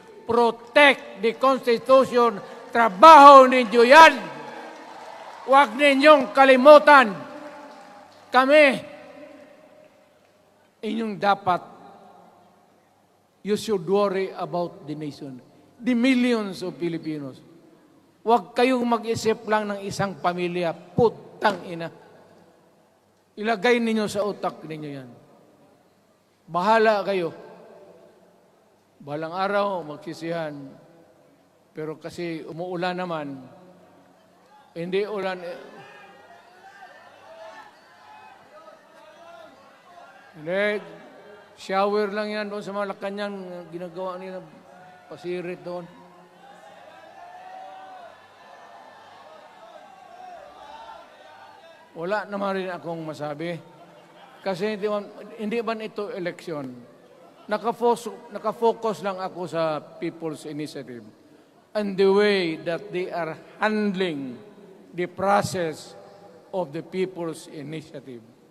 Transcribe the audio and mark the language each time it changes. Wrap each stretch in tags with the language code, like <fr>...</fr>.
<en>Protect the Constitution.</en> <tl>Trabaho ninyo yan. Huwag ninyong kalimutan. Kami, inyong dapat,</tl> <en>you should worry about the nation. The millions of Filipinos.</en> <tl>Huwag kayong mag-isip lang ng isang pamilya. Putang ina. Ilagay ninyo sa utak ninyo yan. Bahala kayo. Balang araw, magsisihan. Pero kasi umuulan naman, hindi ulan. Hindi, shower lang yan doon sa Malacanang, ginagawa nila, pasirit doon. Wala naman rin akong masabi. Kasi hindi man ito eleksyon. Nakafocus lang ako sa</tl> <en>People's Initiative and the way that they are handling the process of the People's Initiative.</en>